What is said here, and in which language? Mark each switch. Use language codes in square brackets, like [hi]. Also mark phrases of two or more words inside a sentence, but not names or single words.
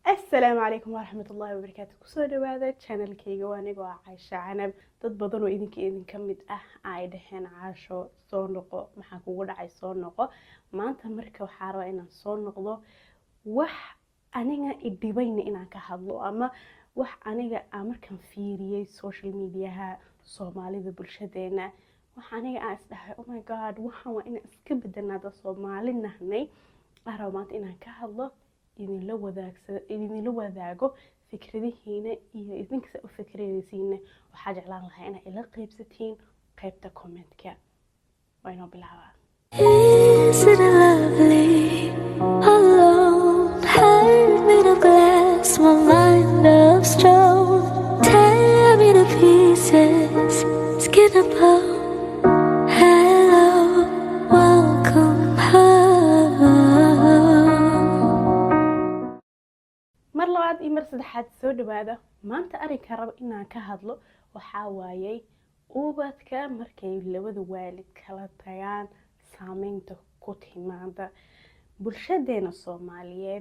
[ar] السلام عليكم ورحمة الله وبركاته. [so] kusoo dhawaada channelkayga waa aniga waa Caisha Canab. Dad badan oo idin kamid ah ay dhaheen Caasho soo noqo maxaa kugu dhacay soo noqo. Maanta marka waxaan rabaa inaan soo noqdo wax aniga idhibayna inaan ka hadlo ama wax aniga aan markaan fiiriyay [en] social mediaha [so] Soomaalida bulshadeena wax aniga aan isdhahay [en] oh my god [so] waxaan waa inaan iska bedelnaa Soomaali nahnay. Waxaan maanta inaan ka hadlo idin la wadaago fikradihiina iyo idinka u fikradaysiina waxaa jeclaan lahaa inaad ila qaybsatiin qaybta comment-ka wayna bilaabaa. [en] Isn't it lovely? Alone, heart made of glass, my mind of stone. Tear me to pieces, skin and bone. Hello, welcome home. [so] Mar labaad iyo mar saddexaad soo dhawaada. Maanta arrinka rabo inaan ka hadlo waxaa waayay ubadka markay labada waalid kala tagaan saameynta ku timaada bulshadeena Soomaaliyeed.